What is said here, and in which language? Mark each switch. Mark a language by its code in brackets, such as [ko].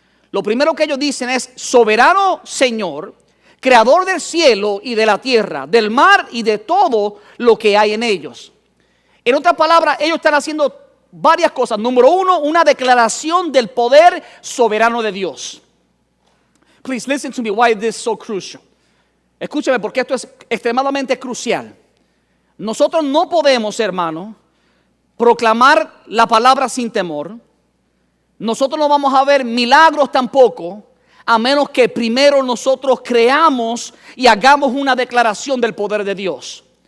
[es] Lo primero que ellos dicen es: soberano Señor, creador del cielo y de la tierra, del mar y de todo lo que hay en ellos. En otras palabras, ellos están haciendo varias cosas. Número uno, una declaración del poder soberano de Dios. [en] Please listen to me why this is so crucial. [es] Escúchame porque esto es extremadamente crucial. Nosotros no podemos, hermano, proclamar la palabra sin temor. Nosotros no vamos a ver milagros tampoco, a menos que primero nosotros creamos y hagamos una declaración del poder de Dios.